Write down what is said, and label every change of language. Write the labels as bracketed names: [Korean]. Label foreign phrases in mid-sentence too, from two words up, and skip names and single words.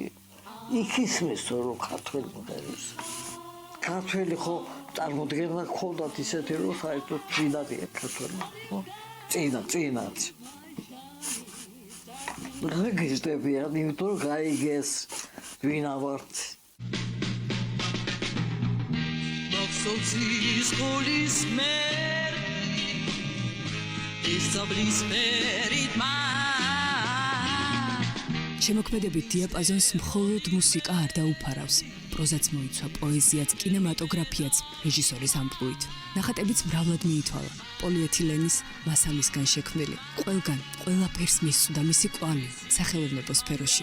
[Georgian] იქ ისმისო რომ ქართველი მღერის. ქართველი ხო წარმოდგენა ქონდათ ისეთი რომ საერთოდ წინადია ქართველი. ხო? წინაც. გაგიჟდებიან, იმიტომ რომ გაიგეს ვინა ვართ. Socis holis merdi establis perit ma შემოქმედებით დიაპაზონს მხოლოდ მუსიკა არ დაუფარავს. პროზაც მოიცვა, პოეზიაც, კინემატოგრაფიაც, რეჟისორის ამპლუით. ნახატებიც მრავლად მიითვალა. პოლიეთილენის მასალისგან შექმნილი. ყველგან, ყველაფერს მისცოდა მისი კვალი სახელოვნებო სფეროში.